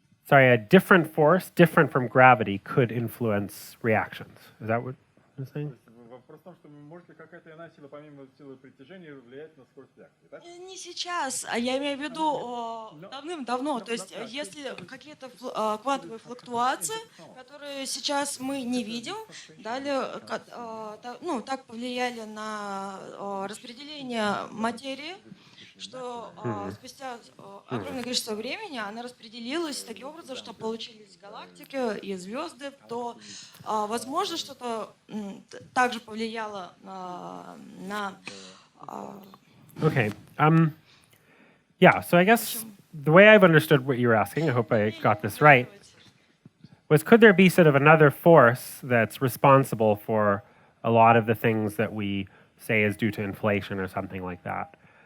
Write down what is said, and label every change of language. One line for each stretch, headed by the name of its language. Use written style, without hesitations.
English: Sorry, a different force, different from gravity, could influence reactions. Is that what you're saying?
Russian: Вопрос в том, что может ли какая-то иная сила, помимо силы притяжения, влиять на скорость реакции, так? Не сейчас, а я имею в виду давным-давно. То есть если какие-то квантовые флуктуации, которые сейчас мы не видим, ну, так повлияли на распределение материи, что спустя огромное количество времени она распределилась таким образом, что получились галактики и звезды, то, возможно, что-то также повлияло на...
English: Okay. Yeah, so I guess the way I've understood what you were asking, I hope I got this right, was could there be sort of another force that's responsible for a lot of the things that we say is due to inflation or something like that?